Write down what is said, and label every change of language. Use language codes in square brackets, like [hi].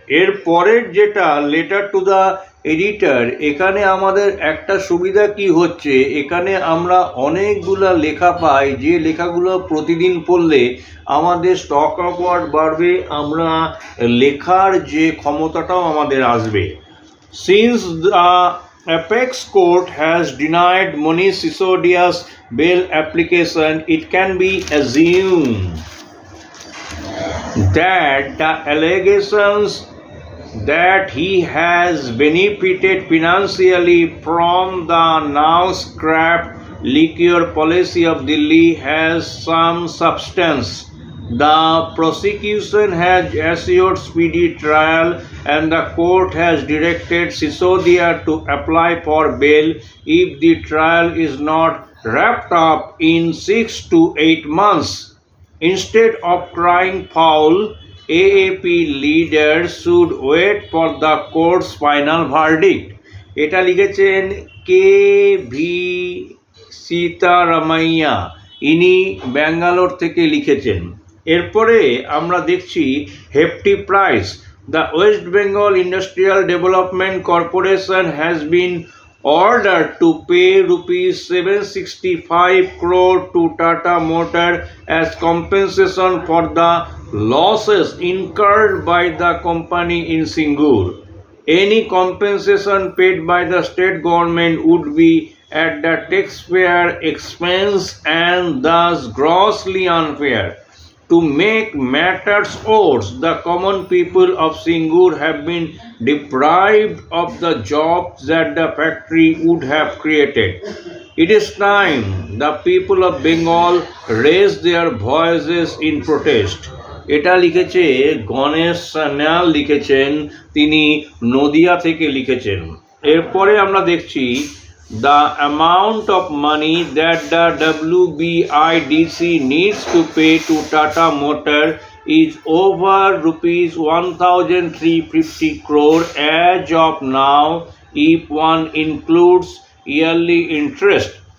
[bn] এর পরের যেটা লেটার টু দ্য এডিটর, এখানে আমাদের একটা সুবিধা কি হচ্ছে, এখানে আমরা অনেকগুলা লেখা পাই, যে লেখাগুলো প্রতিদিন পড়লে আমাদের স্টক অফ ওয়ার্ড বাড়বে, আমরা লেখার যে ক্ষমতাটাও আমাদের আসবে। [en] Since the apex court has denied Monish Sisodia's bail application, it can be assumed that the allegations that he has benefited financially from the now scrapped liquor policy of Delhi has some substance. The prosecution has assured speedy trial, and the court has directed Sisodia to apply for bail if the trial is not wrapped up in 6 to 8 months. Instead of crying foul, AAP leaders should wait for the court's final verdict. [bn] এটা লিখেছেন K V Sitaramayya, ইনি ব্যাঙ্গালোর থেকে লিখেছেন। এরপরে আমরা দেখছি hefty price. [en] The west Bengal industrial development corporation has been ordered to pay rupees 765 crore to Tata Motor as compensation for the losses incurred by the company in Singur. Any compensation paid by the state government would be at the taxpayer expense and thus grossly unfair. To make matters worse, the common people of Singur have been deprived of the jobs that the factory would have created. It is time the people of Bengal raise their voices in protest. [bn] এটা লিখেছে গণেশ সান্যাল লিখেছেন, তিনি নদিয়া থেকে লিখেছেন। এরপরে আমরা দেখছি [en] the amount of money that the WBIDC needs to pay to Tata Motor is over rupees 1,350 crore as of now, if one includes yearly interest.